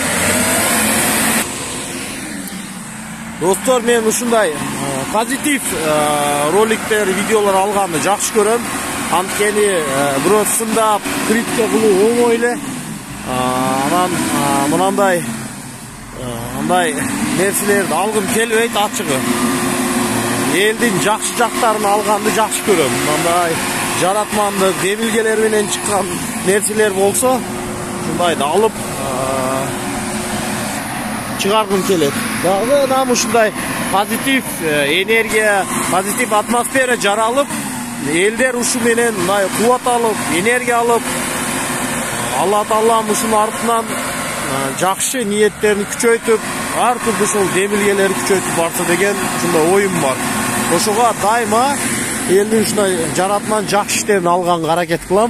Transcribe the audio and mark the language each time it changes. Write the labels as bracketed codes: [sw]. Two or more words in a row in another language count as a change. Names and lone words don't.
[ky] Dostlar men ушундай pozitiv rolikler, videolar alганды жакшы көрөм. Анткени бирөө сындап критика кылуу оңой эле. Анан мынандай нерселерди алгым келбейт ачыгы. Элдин жакшы жактарын алганды жакшы көрөм. Мындай жаратмандык, демилгелер менен чыккан нерселер болсо şundaydı alıp çıkargım kelет. Dagı nam ушундай pozitiv энергия, pozitiv atmosfera жаралып, элдер ушу менен мындай кубат алып, энергия алып, Алла Таалам ушунун артынан жакшы ниеттерин күчөйтүп, ар түрдүү ушул демилгелерди күчөйтүп барса деген ушундай оюм бар. Ошого дайыма элдин ушундай жаратман жакшы иштерин алганга аракет кылам.